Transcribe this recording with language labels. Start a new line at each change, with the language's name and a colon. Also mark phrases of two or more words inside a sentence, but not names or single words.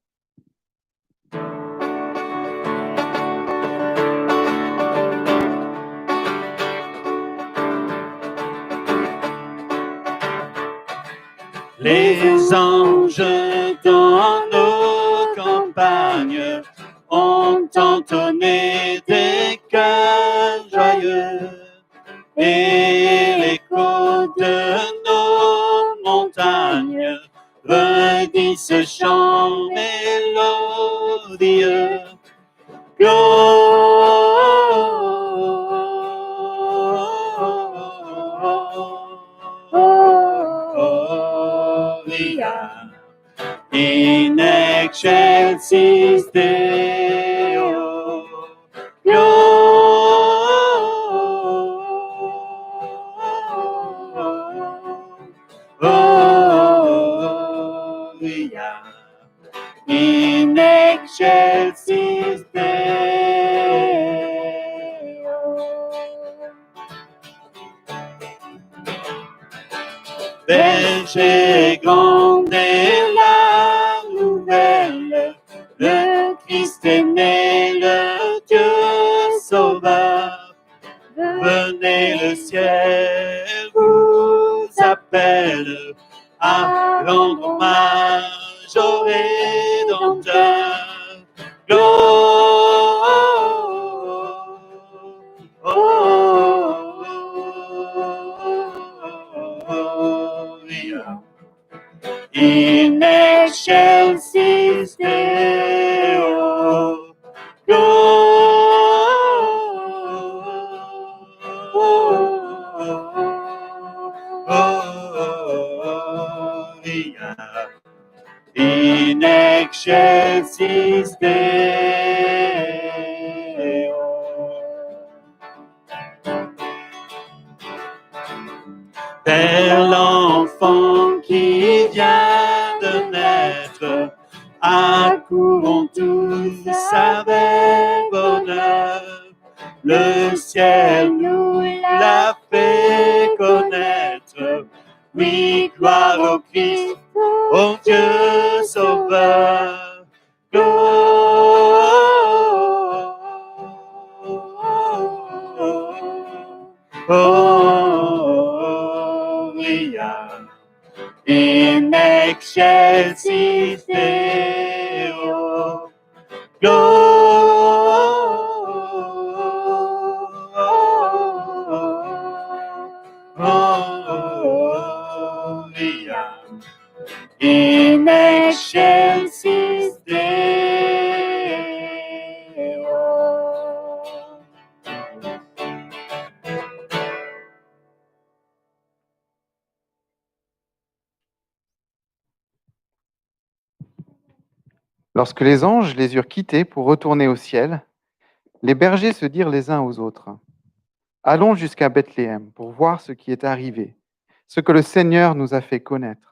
French: Les anges dans nos campagnes ont entonné des chœurs joyeux, et l'écho de nos montagnes redit ce chant mélodieux.
Latin: Gloria in excelsis Deo. Gloria in excelsis Deo.
French: Berger grande est la nouvelle, le Christ est né, le Dieu sauveur. Venez, le ciel vous appelle à rendre hommage au Rédempteur.
Latin: Gloria in excelsis Deo. Gloria in excelsis Deo.
French: Père, l'enfant qui vient de naître, accourons tous avec bonheur. Le ciel nous l'a fait connaître. Oui, gloire au Christ, au Dieu sauveur.
Latin: Gloria in excelsis Deo. Gloria in excelsis Deo.
French: Lorsque les anges les eurent quittés pour retourner au ciel, les bergers se dirent les uns aux autres: Allons jusqu'à Bethléem pour voir ce qui est arrivé, ce que le Seigneur nous a fait connaître.